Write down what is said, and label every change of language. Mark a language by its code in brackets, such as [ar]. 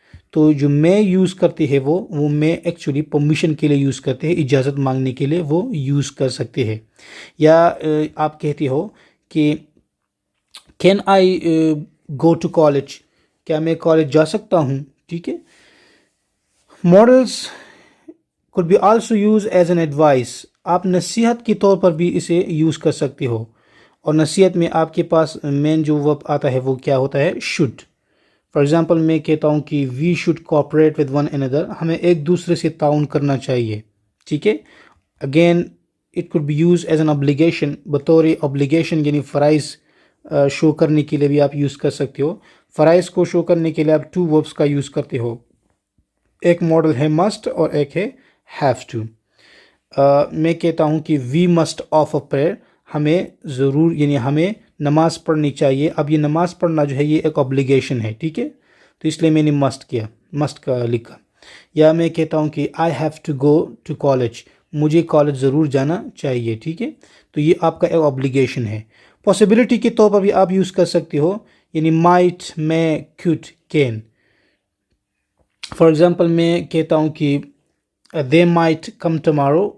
[ur] تو جو میں یوز کرتے ہیں وہ میں ایکچولی پرمیشن کے لیے یوز کرتے ہیں, اجازت مانگنے کے لیے وہ یوز کر سکتے ہیں. یا آپ کہتے ہو کہ [en] can I go to college, [ur] کیا میں کالج جا سکتا ہوں. ٹھیک ہے. [en] Modals could be also used as an advice. [ur] آپ نصیحت کے طور پر بھی اسے یوز کر سکتے ہو. اور نصیحت میں آپ کے پاس مین جو ورب آتا ہے وہ کیا ہوتا ہے؟ should. [en] for example [ur] میں کہتا ہوں کہ [en] we should cooperate with one another. [ur] ہمیں ایک دوسرے سے تعاون کرنا چاہیے. ٹھیک ہے. [en] again it could be used as an obligation. [ur] بطور obligation یعنی فرائض شو کرنے کے لیے بھی آپ یوز کر سکتے ہو. فرائض کو شو کرنے کے لیے آپ ٹو وربس کا یوز کرتے ہو. ایک ماڈل ہے must اور ایک ہے have to. میں کہتا ہوں کہ [en] we must offer prayer. [ur] ہمیں ضرور یعنی ہمیں نماز پڑھنی چاہیے. اب یہ نماز پڑھنا جو ہے یہ ایک obligation ہے. ٹھیک ہے. تو اس لیے میں نے must کا لکھا. یا میں کہتا ہوں کہ [en] I have to go to college. [ur] مجھے کالج ضرور جانا چاہیے. ٹھیک ہے. تو یہ آپ کا ایک obligation ہے. پاسبلٹی کے طور پر بھی آپ یوز کر سکتے ہو یعنی might, may, could, can. [en] for example [ur] میں کہتا ہوں کہ [en] they might come tomorrow.